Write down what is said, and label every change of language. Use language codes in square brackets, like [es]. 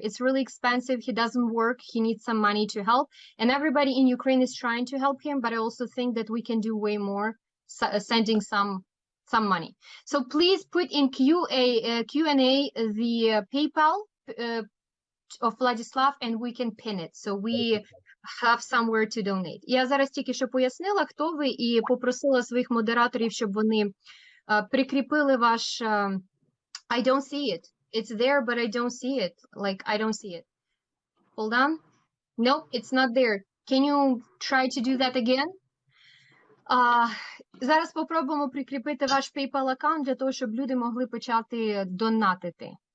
[en] It's really expensive. He doesn't work. He needs some money to help, and everybody in Ukraine is trying to help him, but I also think that we can do way more, sending some money. So please put in Q&A the PayPal of Vyacheslav, and we can pin it. So we have somewhere to donate. [uk] Я зараз тільки що пояснила, хто ви, і попросила своїх модераторів, щоб вони прикріпили ваш... [en] I don't see it. It's there, but I don't see it. Like, I don't see it. Hold on. Nope, it's not there. Can you try to do that again? [uk] Зараз попробуємо прикріпити ваш PayPal аккаунт для того, щоб люди могли почати донатити.